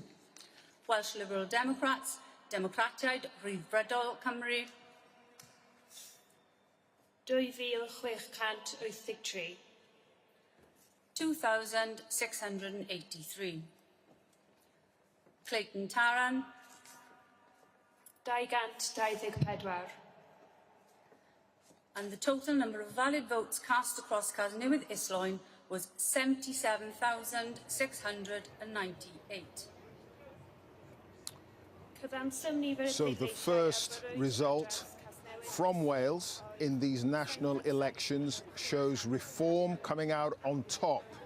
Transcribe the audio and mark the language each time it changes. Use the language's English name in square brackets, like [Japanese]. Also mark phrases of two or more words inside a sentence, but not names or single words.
[English] Welsh Liberal Democrats, Democratiaid Rhyddfrydol Cymru. 2,683. 2,683. Clayton Taran. 224. And the total number of valid votes cast across Casnewydd Islwyn was 77,698. So the first result from Wales in these national elections shows Reform coming out on top.